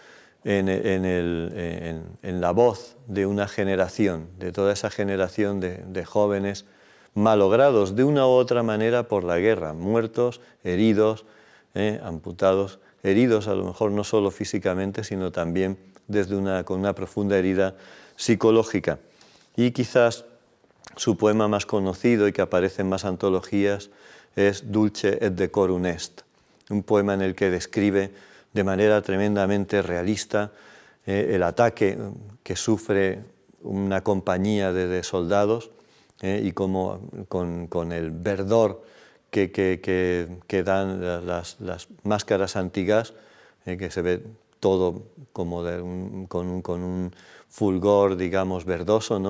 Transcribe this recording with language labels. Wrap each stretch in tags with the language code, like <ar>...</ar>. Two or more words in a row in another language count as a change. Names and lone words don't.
<es>la voz de una generación, de toda esa generación de jóvenes malogrados de una u otra manera por la guerra, muertos, heridos, amputados, heridos a lo mejor no solo físicamente, sino también con una profunda herida psicológica. Y quizás su poema más conocido y que aparece en más antologías es Dulce et decorum est, un poema en el que describe de manera tremendamente realista el ataque que sufre una compañía de soldados y cómo con el verdor que dan las máscaras antigas, que se ve todo como con un fulgor, digamos, verdoso, ¿no?</es>